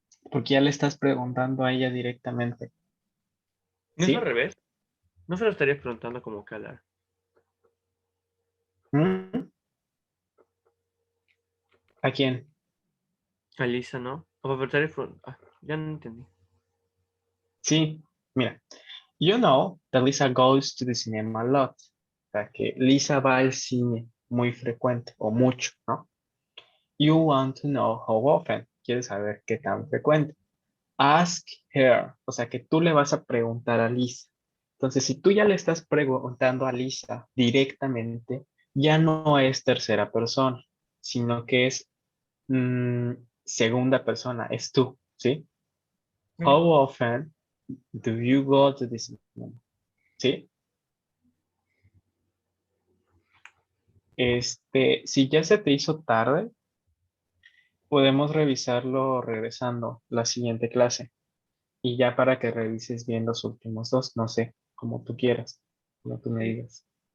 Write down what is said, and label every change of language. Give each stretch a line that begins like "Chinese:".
Spanish: Porque ya le estás preguntando a ella directamente, ¿No es al ¿sí? revés? ¿No se lo estarías preguntando como que ¿Mm? ¿A quién? a Lisa, no? O me estarías ya no entendí. Sí, mira.
English: You know that Lisa goes to the cinema a lot.
Spanish: O sea, que Lisa va al cine muy frecuente o mucho, ¿no?
English: You want to know how often.
Spanish: Quieres saber qué tan frecuente.
English: Ask her.
Spanish: O sea, que tú le vas a preguntar a Lisa. Entonces, si tú ya le estás preguntando a Lisa directamente, ya no es tercera persona, sino que es mm, segunda persona, es tú, ¿sí?
English: How Ok. often do you go to the cinema?
Spanish: ¿Sí? Si ya se te hizo tarde, podemos revisarlo regresando la siguiente clase. Y ya para que revises bien los últimos dos, no sé, como tú quieras, como tú me Sí, digas.